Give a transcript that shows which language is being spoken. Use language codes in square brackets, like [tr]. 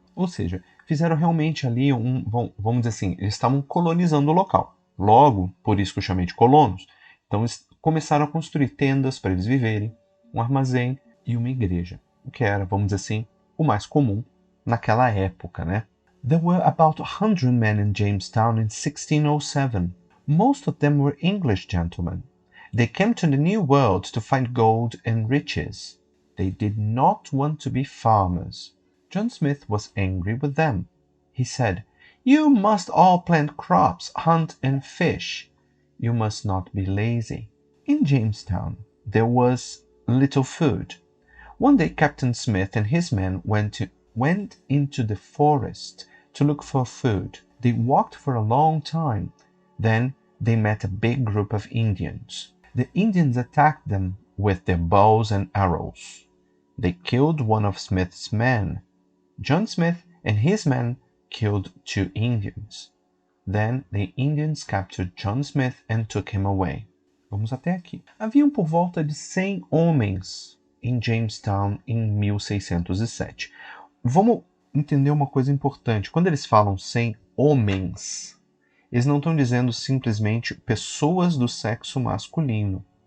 [pt] Ou seja, fizeram realmente ali vamos dizer assim, eles estavam colonizando o local. Logo, por isso que eu chamei de colonos. Então eles começaram a construir tendas para eles viverem, um armazém e uma igreja. O que era, vamos dizer assim, o mais comum naquela época, né? [en] There were about 100 men in Jamestown in 1607. Most of them were English gentlemen. They came to the New World to find gold and riches. They did not want to be farmers. John Smith was angry with them. He said, You must all plant crops, hunt and fish. You must not be lazy. In Jamestown, there was little food. One day Captain Smith and his men went into the forest to look for food. They walked for a long time. Then they met a big group of Indians. The Indians attacked them with their bows and arrows. They killed one of Smith's men. John Smith and his men killed 2 Indians. Then the Indians captured John Smith and took him away. [pt] Vamos até aqui. Haviam por volta de 100 homens em Jamestown em 1607. Vamos entender uma coisa importante. Quando eles falam 100 homens, eles não estão dizendo simplesmente pessoas do sexo masculino.